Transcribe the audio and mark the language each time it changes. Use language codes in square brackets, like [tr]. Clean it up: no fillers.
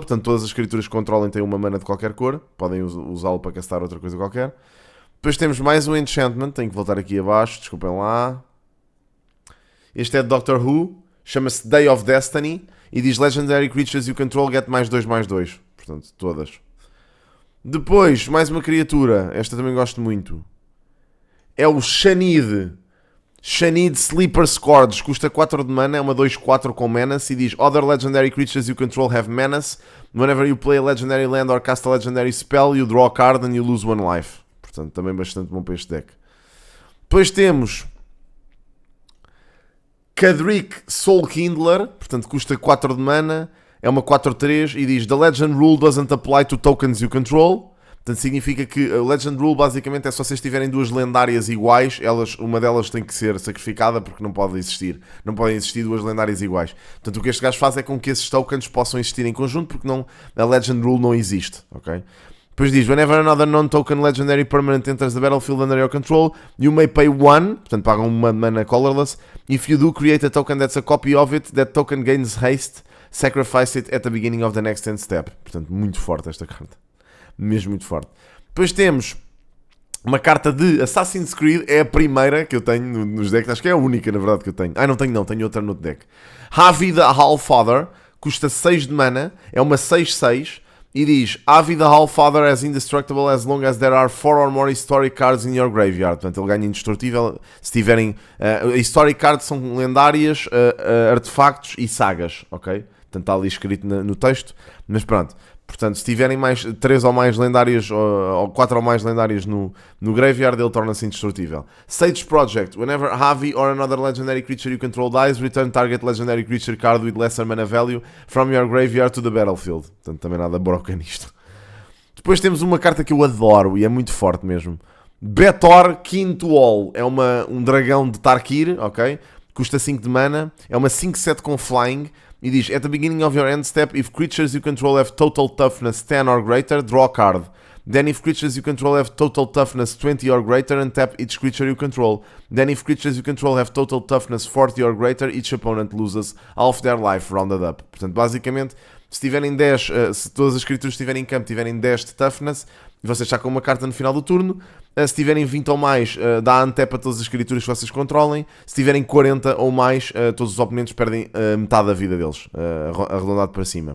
[pt] Portanto, todas as criaturas que controlem têm uma mana de qualquer cor. Podem usá-lo para castar outra coisa qualquer. Depois temos mais um enchantment. Tenho que voltar aqui abaixo, desculpem lá. Este é de Doctor Who. Chama-se Day of Destiny. E diz [en] Legendary Creatures you control get +2/+2. [pt] Portanto, todas. Depois, mais uma criatura. Esta também gosto muito. É o Shanid. Shanid Sleeper Scourge. Custa 4 de mana. É uma 2/4 com menace. E diz [en] Other Legendary Creatures you control have menace. Whenever you play a Legendary Land or cast a Legendary Spell, you draw a card and you lose 1 life. [pt] Portanto, também bastante bom para este deck. Depois temos Kadrik Soulkindler, portanto custa 4 de mana, é uma 4/3 e diz [en] The Legend Rule doesn't apply to tokens you control. [pt] Portanto significa que a Legend Rule basicamente é se vocês tiverem 2 lendárias iguais, uma delas tem que ser sacrificada porque não podem existir 2 lendárias iguais. Portanto o que este gajo faz é com que esses tokens possam existir em conjunto porque a Legend Rule não existe, ok? Depois diz, [en] whenever another non-token legendary permanent enters the battlefield under your control, you may pay 1, [pt] portanto pagam 1 mana colorless. [en] If you do create a token that's a copy of it, that token gains haste, sacrifice it at the beginning of the next end step. [pt] Portanto, muito forte esta carta. Mesmo muito forte. Depois temos uma carta de Assassin's Creed, é a primeira que eu tenho nos decks, acho que é a única na verdade que eu tenho. Tenho outra no deck. Havi the Allfather, custa 6 de mana, é uma 6/6. E diz, [en] Avi the Allfather is indestructible as long as there are 4 or more historic cards in your graveyard. [pt] Portanto, ele ganha indestrutível se tiverem... historic cards são lendárias, artefactos e sagas, ok? Portanto, está ali escrito no texto. Mas pronto. Portanto, se tiverem 3 ou mais lendárias, ou 4 ou mais lendárias no graveyard, ele torna-se indestrutível. [en] Sage Project. Whenever Havi or another legendary creature you control dies, return target legendary creature card with lesser mana value from your graveyard to the battlefield. [pt] Portanto, também nada broca nisto. Depois temos uma carta que eu adoro e é muito forte mesmo. Betor Kin to All. É um dragão de Tarkir, ok? Custa 5 de mana. É uma 5/7 com flying. E diz, [en] at the beginning of your end step, if creatures you control have total toughness 10 or greater, draw a card. Then if creatures you control have total toughness 20 or greater, untap each creature you control. Then if creatures you control have total toughness 40 or greater, each opponent loses half their life rounded up. [pt] Portanto, basicamente, se tiverem 10, se todas as criaturas que estiverem em campo tiverem 10 de toughness, e vocês sacam uma carta no final do turno, se tiverem 20 ou mais, dá untap a todas as criaturas que vocês controlem. Se tiverem 40 ou mais, todos os oponentes perdem metade da vida deles, arredondado para cima.